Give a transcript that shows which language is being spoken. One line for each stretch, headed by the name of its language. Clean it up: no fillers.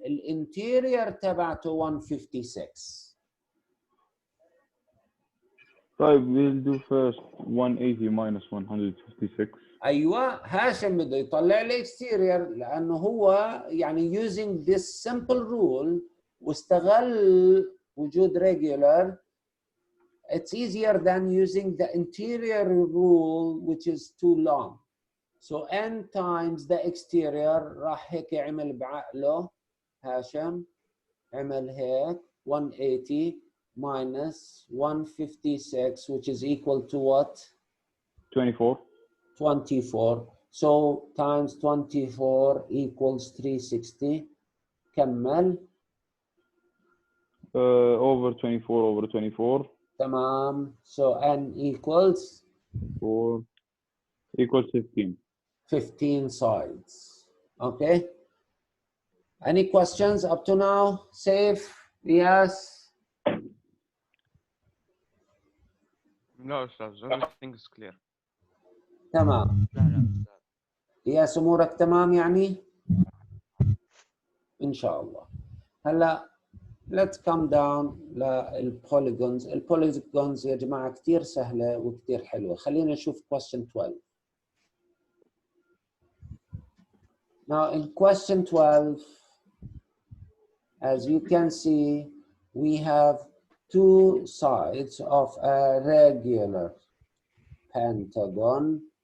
Arabic: الانتيريور تبعته 156.
English: طيب we'll do first 180 minus 156.
Arabic: ايوه هاشم بده يطلع الاكستيريور لانه هو يعني
English: using this simple rule
Arabic: واستغل وجود regular.
English: It's easier than using the interior rule which is too long. So n times the exterior
Arabic: راح هيك عمل بعقله هاشم عمل هيك
English: 180 minus 156 which is equal to what? 24. 24. So times 24 equals 360. كمل. Over 24 over 24. تمام. So n equals 4 equals 15. 15 sides. Okay. Any questions up to now? Safe? Yes.
Arabic: لا أستاذ.
English: Everything is clear.
Arabic: تمام. ياس امورك تمام يعني؟ ان شاء الله.
English: هلا let's come down للبوليجونز.
Arabic: البوليجونز يا جماعه كثير سهله وكثير حلوه. خلينا نشوف question 12.
English: Now in question 12 as you can see we have two sides of a regular pentagon.